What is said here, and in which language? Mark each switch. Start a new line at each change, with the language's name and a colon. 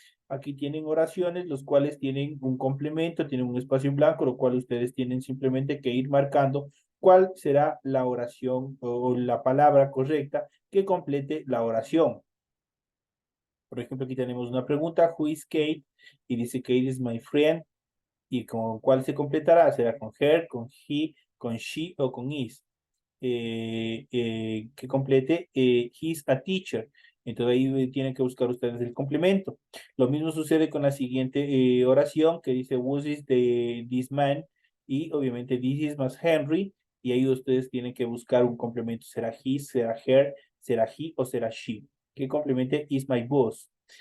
Spanish: Aquí tienen oraciones, los cuales tienen un complemento, tienen un espacio en blanco, lo cual ustedes tienen simplemente que ir marcando cuál será la oración o la palabra correcta que complete la oración. Por ejemplo, aquí tenemos una pregunta,
English: who is Kate?
Spanish: Y dice,
English: Kate is my friend.
Spanish: ¿Y con cuál se completará? ¿Será con her, con he, con she o con is? Que complete
English: he's a teacher.
Spanish: Entonces ahí tienen que buscar ustedes el complemento. Lo mismo sucede con la siguiente oración que dice,
English: was is this man?
Spanish: Y obviamente
English: this is más Henry.
Spanish: Y ahí ustedes tienen que buscar un complemento. ¿Será he, será her, será he o será she? Que complemente
English: is my boss.